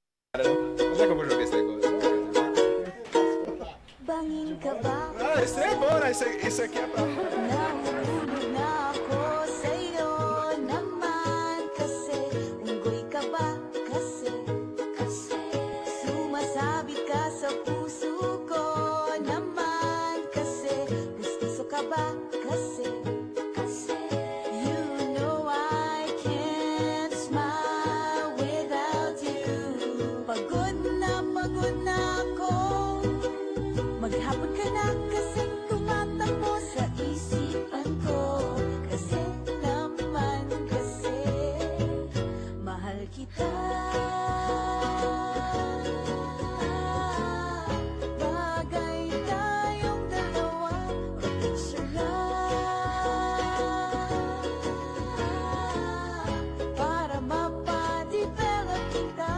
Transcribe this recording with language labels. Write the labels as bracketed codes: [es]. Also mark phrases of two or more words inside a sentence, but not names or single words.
[tl] Bangin ka ba? [pt] Isso é bom, né? Isso aqui é pra... [tl] Nahulog na ako sa'yo naman kasi unggoy ka ba? Kasi sumasabit ka sa puso ko naman kasi gusto ka ba? Kasi [en] you know I can't smile without you. [tl] Pagod na ako. Maghapon ka na kasi tumatakbo sa isipan ko. Kasi naman kasi mahal kita. Bagay tayong dalawa o picture lang para mapadevelop kita.